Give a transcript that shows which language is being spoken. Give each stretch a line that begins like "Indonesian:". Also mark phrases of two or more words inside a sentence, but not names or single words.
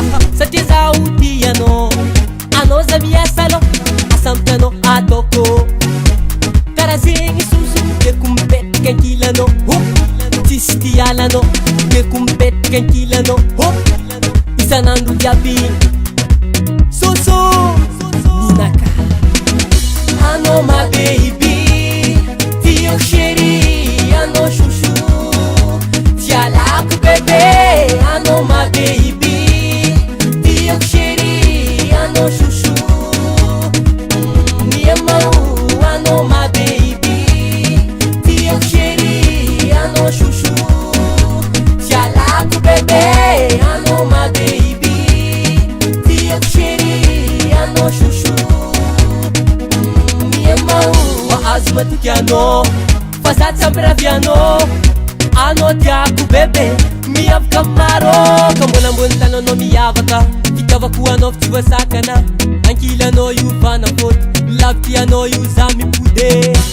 Malagasy: Satria zaho tianao, anao za miasa anao, asambotra anao ataoko karaha zegny soso. Tiako mipetraka ankilanao, tsisy tialanao. Tiako mipetraka ankilanao isan'andro jiaby. Soso ninaka anao
English: my baby,
Malagasy: tiako chéri, anao chouchou. Tialako bébé, anao
English: my baby,
Malagasy: tiako chéri, anao chouchou. Miamao, anao
English: my baby,
Malagasy: tiako chéri, anao chouchou. Tialako bébé, anao
English: my baby,
Malagasy: tiako chéri, anao chouchou. Miamao, mahazo matiky anao, fa za tsy ampirahavy anao. Anao tiako bébé, miavaka maro ka mbola ambony tananao miavaka. Fitiavako anao fa tsy voasakana, ankilanao io fanafody, lavitry anao io za mipody.